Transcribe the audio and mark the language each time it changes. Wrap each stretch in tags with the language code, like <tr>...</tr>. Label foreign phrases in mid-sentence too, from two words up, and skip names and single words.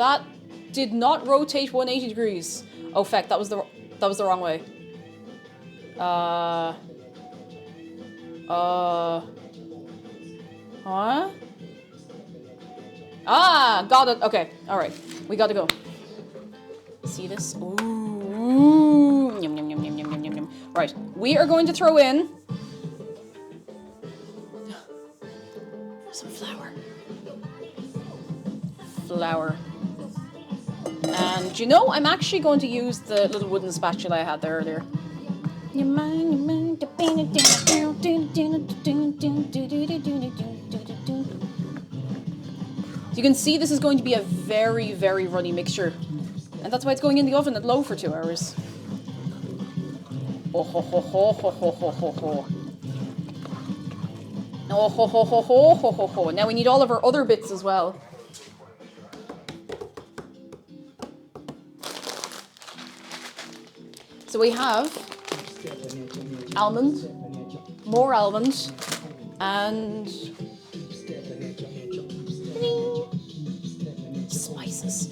<en>That did not rotate 180 degrees. Oh, feck, that was the wrong way. Huh? Ah, got it. Okay, all right. We gotta go. See this? Ooh. Yum, yum, yum, yum, yum, yum, yum, yum. Right, we are going to throw in some flour. Flour. And you know, I'm actually going to use the little wooden spatula I had there earlier. You can see this is going to be a very, very runny mixture. And that's why it's going in the oven at low for 2 hours. Oh ho ho ho ho ho ho ho ho. Oh ho ho ho ho ho ho ho. Now we need all of our other bits as well. So we have almond, more almond, and spices.</en>